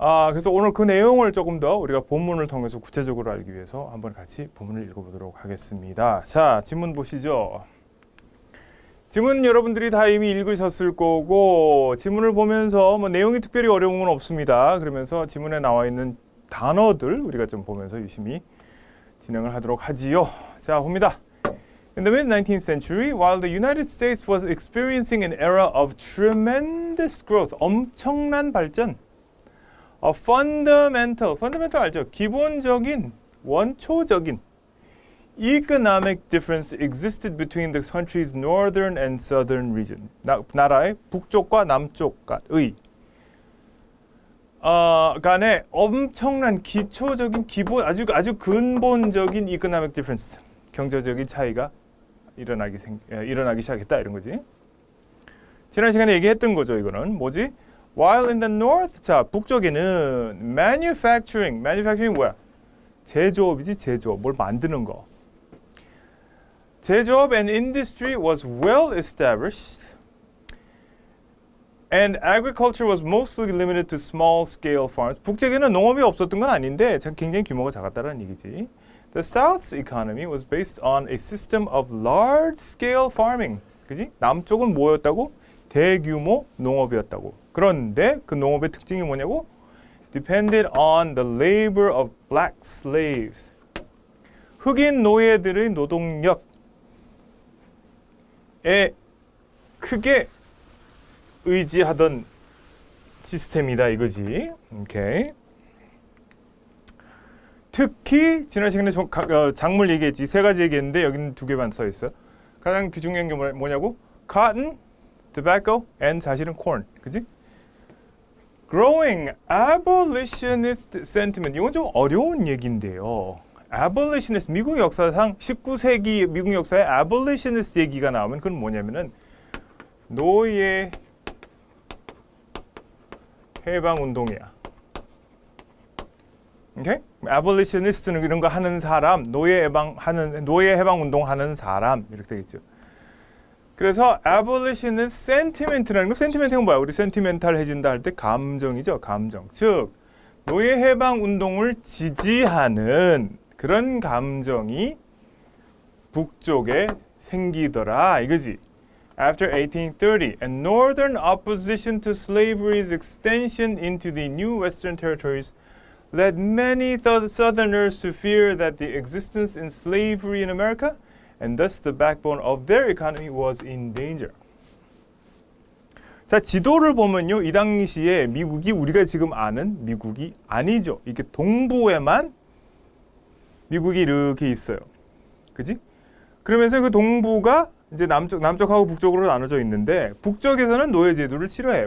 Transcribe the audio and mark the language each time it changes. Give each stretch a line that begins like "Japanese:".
Korean: 그래서 오늘 그 내용을 조금 더 우리가 본문을 통해서 구체적으로 알기 위해서 한번 같이 본문을 읽어보도록 하겠습니다. 자, 지문 보시죠. 지문 여러분들이 다 이미 읽으셨을 거고 지문을 보면서 뭐 내용이 특별히 어려운 건 없습니다. 그러면서 지문에 나와 있는 단어들 우리가 좀 보면서 유심히 진행을 하도록 하지요. 자, 봅니다.
English: In the mid-19th century, while the United States was experiencing an era of tremendous growth,
Korean: 엄청난 발전,
English: a fundamental
Korean: 알죠? 기본적인, 원초적인
English: economic difference existed between the country's northern and southern region.
Korean: 나라의 북쪽과 남쪽의 간에 엄청난 기초적인 기본 아주 근본적인
English: economic difference
Korean: 경제적인 차이가 일어나기 시작했다 이런 거지. 지난 시간에 얘기했던 거죠. 이거는 뭐지?
English: While in the north,
Korean: 자 북쪽에는
English: manufacturing
Korean: 뭐야? 제조업이지 제조업 뭘 만드는 거. 제조업
English: and industry was well established, and agriculture was mostly limited to small-scale farms.
Korean: 북쪽에는 농업이 없었던 건 아닌데 굉장히 규모가 작았다는 얘기지.
English: The South's economy was based on a system of large-scale farming.
Korean: 그지? 남쪽은 뭐였다고? 대규모 농업이었다고. 그런데 그 농업의 특징이 뭐냐고?
English: Depended on the labor of black slaves.
Korean: 흑인 노예들의 노동력 에 크게 의지하던 시스템이다 이거지. 오케이. 특히 지난 시간에 작물 얘기했지. 세 가지 얘기했는데 여기는 두 개만 써 있어. 가장 중요한 게 뭐냐고?
English: Cotton, tobacco, and
Korean: 사실은
English: corn.
Korean: 그지?
English: Growing abolitionist sentiment.
Korean: 이건 좀 어려운 얘기인데요. abolitionist 미국 역사상 19세기 미국 역사에 abolitionist 얘기가 나오면 그건 뭐냐면은 노예 해방 운동이야. 오케이? abolitionist는 이런 거 하는 사람, 노예 해방 운동하는 사람 이렇게 되겠죠. 그래서 abolitionist sentiment라는 거, sentiment은 뭐야? 우리 sentimental해진다 할 때 감정이죠, 감정. 즉 노예 해방 운동을 지지하는 그런 감정이 북쪽에 생기더라 이거지.
English: After 1830, and northern opposition to slavery's extension into the new western territories led many southerners to fear that the existence in slavery in America, and thus the backbone of their economy, was in danger.
Korean: 자, 지도를 보면요, 이 당시에 미국이 우리가 지금 아는 미국이 아니죠. 이게 동부에만 미국이 이렇게 있어요. 그지? 그러면서 그 동부가 이제 남쪽하고 북쪽으로 나눠져 있는데 북쪽에서는 노예 제도를 싫어해.